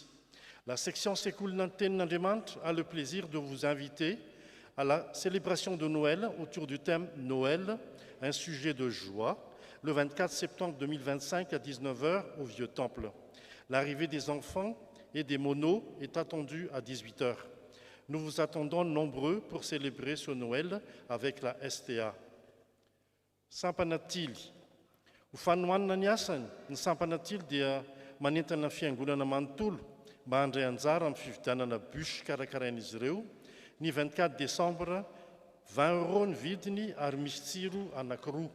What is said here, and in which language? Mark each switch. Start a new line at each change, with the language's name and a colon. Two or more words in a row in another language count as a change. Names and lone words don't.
French: La section Sekul Nanten Nandemant a le plaisir de vous inviter à la célébration de Noël autour du thème Noël, un sujet de joie, le 24 septembre 2025 à 19h au Vieux Temple. L'arrivée des enfants et des monos est attendue à 18h. Nous vous attendons nombreux pour célébrer ce Noël avec la STA.
Malagasy: Sampanatily. Ufanuanina ny asany, ny sampanatily dia manentana fiangonana manontolo mba handray anjara amin'ny fividianana bus karakarain'izy ireo. Ny 24 décembre, 20 € ny vidiny ary misy tsiro anankiroa.